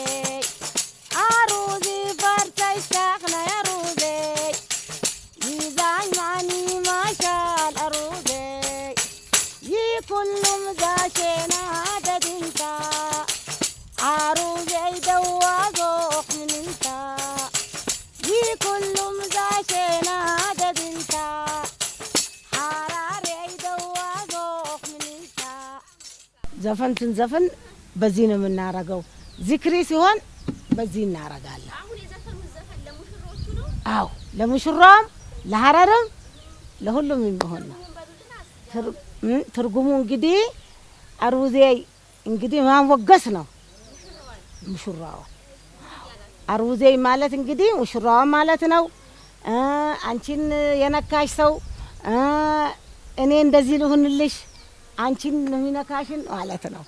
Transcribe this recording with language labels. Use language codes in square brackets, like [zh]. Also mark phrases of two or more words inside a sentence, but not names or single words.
[har] አሩዚ ፈርሳይ ሳኽና ያሩዘይ ሚዛን ማኒ ማሻል አሩዘይ ይኩሉም ዛሸና ደዲንታ አሩዘይ ደዋዞኽ ምንንታ ይኩሉም ዛሸና ደዲንታ ሓራሬ ደዋዞኽ ምንንታ። [am] ዘፈን ስንዘፍን በዚህ ነው የምናረገው። ዚክሪ ሲሆን በዚህ እናረጋለን። አው ለሙሽራም ለሐረርም ለሁሉም የሚሆን ነው። ትርጉሙ እንግዲህ አሩዜ እንግዲህ ማንወገስ ነው ሙሽራው አሩዜ ማለት እንግዲህ ሙሽራው ማለት ነው አንቺን የነካሽ ሰው እኔ እንደዚህ ልሁንልሽ አንቺን ለሚነካሽን ማለት ነው